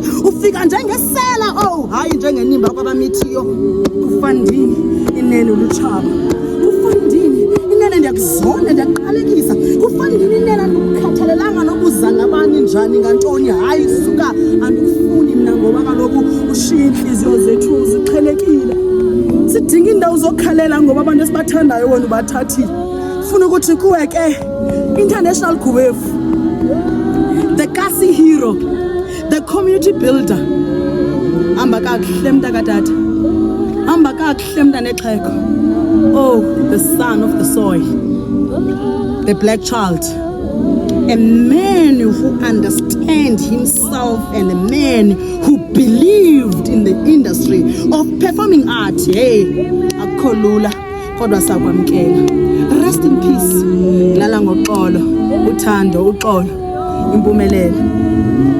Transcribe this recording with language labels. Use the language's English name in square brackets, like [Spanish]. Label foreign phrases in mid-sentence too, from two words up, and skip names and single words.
[Xhosa] ufika njengesela hayi njengenimba kwabamithiyo kufandini inene ulutshaba kufandini inene ndiyakuzonda ndiyaqalekisa kufandini inene andikukhathalelanga nokuza nabani njani ngantoni hayi suka andikufuni mna ngoba kaloku ushiya inhliziyo zethu ziqhelekile sidinga indawo zokukhalela ngoba abantu esibathandayo wena ubathathile funa ukuthi kuwe ke international Guwefu [English] the Kasi hero the community builder [Xhosa] hamba kakuhle mntakatata hamba kakuhle mntanexhego [English] the son of the soil the black child a man who understands himself and a man who believed in the industry of performing art [Xhosa] akukho lula kodwa sakwamkela [English] rest in peace [Xhosa] lala ngoxolo uthando uxolo impumelelo